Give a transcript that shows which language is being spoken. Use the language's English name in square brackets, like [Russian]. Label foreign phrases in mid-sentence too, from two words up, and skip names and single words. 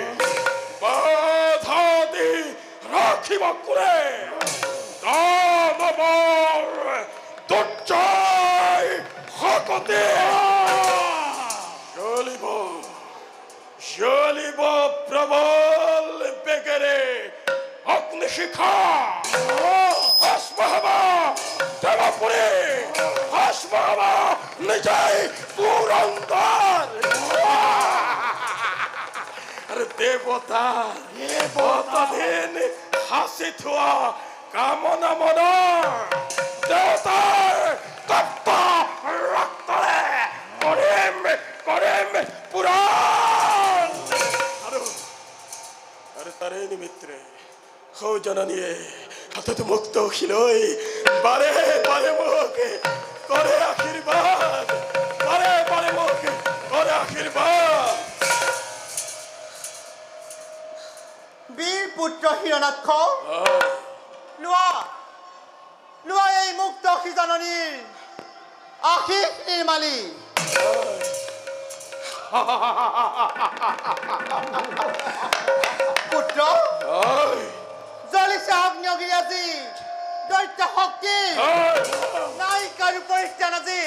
[Assamese] বাধা দি রাখিব কোনে দানবর দুর্জয় শকতে জ্বলিব জ্বলিব প্রবল বেগেরে অগ্নিশিখা। ভস্মহব দেবপুরে ভস্মহব নিজয় পুরন্দর। আরে দেবতা দেবতাধীন হাসি থোৱা কামনা মনৰ দেৱতাৰ তপ্ত ৰক্তৰে কৰিম কৰিম পুৰাণ। আৰু তাৰে নিমিত্তে সৌজননীয়ে হাতত মুক্ত লৈ বাৰে বাৰে মোক কৰে আশীৰ্বাদ, বাৰে বাৰে মোক কৰে আশীৰ্বাদ। বীর পুত্র হিরণাক্ষ লোৱা লোৱা এই মুক্ত জননীৰ আশীষ নিৰ্মালী। পুত্ৰ জ্বলিছে আগ্নেয়গিৰি আজি দৈত্য শক্তি নায়িকাৰ পৰিত্ৰাণ আজি।